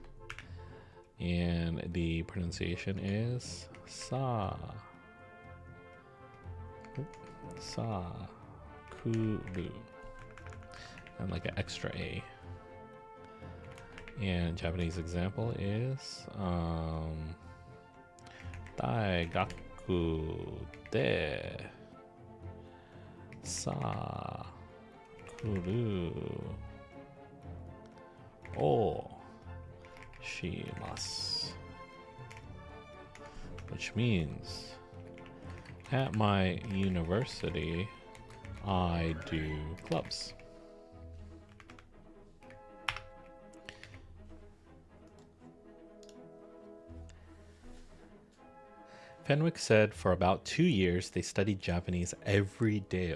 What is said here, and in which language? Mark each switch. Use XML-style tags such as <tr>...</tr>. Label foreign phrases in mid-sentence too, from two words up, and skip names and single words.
<en>And the pronunciation is sa.</en> <ja>サークル.</ja> <en>And like an extra A. And Japanese example is</en> <ja>大学 で サークル を します.</ja> <en>Which means at my university I do clubs. Fenwick said for about 2 years they studied Japanese every day.</en>